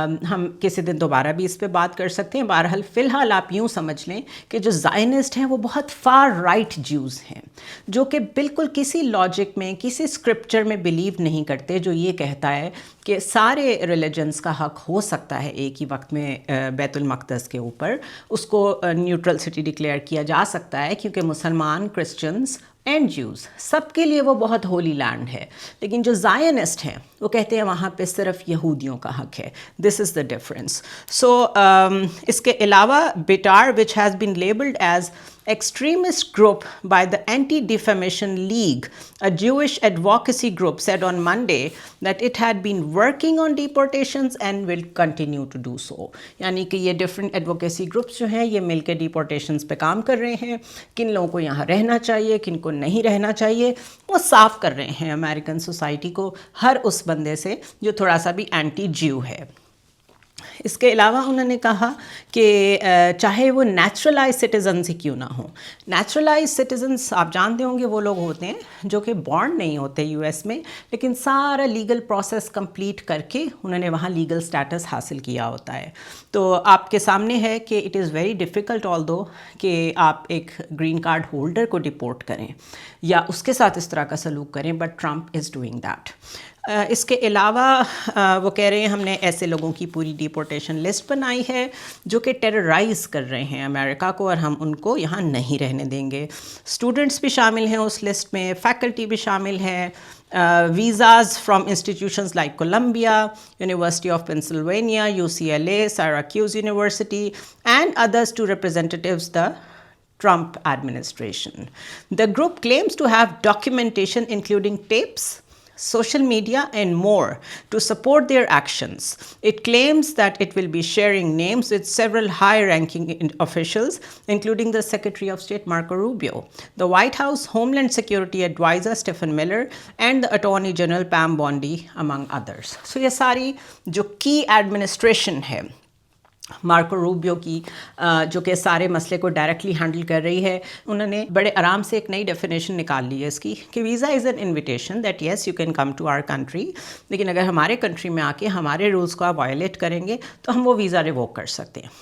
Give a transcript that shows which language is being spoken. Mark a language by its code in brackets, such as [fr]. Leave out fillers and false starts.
[ur] ہم کسی دن دوبارہ بھی اس پہ بات کر سکتے ہیں. بہرحال فی الحال آپ یوں سمجھ لیں کہ جو زائنسٹ ہیں وہ بہت فار رائٹ جیوز ہیں جو کہ بالکل کسی لاجک میں، کسی اسکرپچر میں بلیو نہیں کرتے، جو یہ کہتا ہے کہ سارے ریلیجنس کا حق ہو سکتا ہے ایک ہی وقت میں بیت المقدس کے اوپر، اس کو نیوٹرل سٹی ڈکلیئر کیا جا سکتا ہے کیونکہ مسلمان، کرسچنز اینڈ جیوز سب کے لیے وہ بہت ہولی لینڈ ہے. لیکن جو زائنسٹ ہیں وہ کہتے ہیں وہاں پہ صرف یہودیوں کا حق ہے. [en] This is the difference. سو [ur] اس کے علاوہ [en] Betar which has been labelled as extremist group by the Anti-Defamation League, a Jewish advocacy group, said on Monday that it had been working on deportations and will continue to do so. [ur] یعنی کہ یہ different advocacy groups جو ہیں یہ مل کے deportations پہ کام کر رہے ہیں، کن لوگوں کو یہاں رہنا چاہیے، کن کو نہیں رہنا چاہیے، وہ صاف کر رہے ہیں امریکن سوسائٹی کو ہر اس بندے سے جو تھوڑا سا بھی اینٹی جیو ہے. اس کے علاوہ انہوں نے کہا کہ چاہے وہ نیچرلائز سٹیزنز ہی کیوں نہ ہوں. نیچرلائز سٹیزنز آپ جانتے ہوں گے وہ لوگ ہوتے ہیں جو کہ بورن نہیں ہوتے US میں، لیکن سارا لیگل پروسیس کمپلیٹ کر کے انہوں نے وہاں لیگل سٹیٹس حاصل کیا ہوتا ہے. تو آپ کے سامنے ہے کہ [en] it is very difficult although [ur] کہ آپ ایک گرین کارڈ ہولڈر کو ڈپورٹ کریں یا اس کے ساتھ اس طرح کا سلوک کریں، [en] But Trump is doing that. [ur] اس کے علاوہ وہ کہہ رہے ہیں ہم نے ایسے لوگوں کی پوری ڈیپورٹیشن لسٹ بنائی ہے جو کہ ٹیررائز کر رہے ہیں امریکہ کو اور ہم ان کو یہاں نہیں رہنے دیں گے. اسٹوڈنٹس بھی شامل ہیں [en] اس لسٹ میں, فیکلٹی بھی شامل ہیں, visas from institutions like Columbia, University of Pennsylvania, UCLA, Syracuse University, and others to representatives the Trump administration. The group claims to have documentation including tapes, social media, and more to support their actions. It claims that it will be sharing names with several high-ranking officials, including the Secretary of State Marco Rubio, the White House Homeland Security Advisor Stephen Miller, and the Attorney General Pam Bondi, among others. [ur] So یہ ساری جو کی administration ہے Marco Rubio کی, جو کہ سارے مسئلے کو ڈائریکٹلی ہینڈل کر رہی ہے, انہوں نے بڑے آرام سے ایک نئی ڈیفینیشن نکال لی ہے اس کی کہ [en] visa is an invitation that yes you can come to our country, [ur] لیکن اگر ہمارے کنٹری میں آ کے ہمارے رولس کو آپ وائلیٹ کریں گے تو ہم وہ ویزا ریووک کر سکتے ہیں.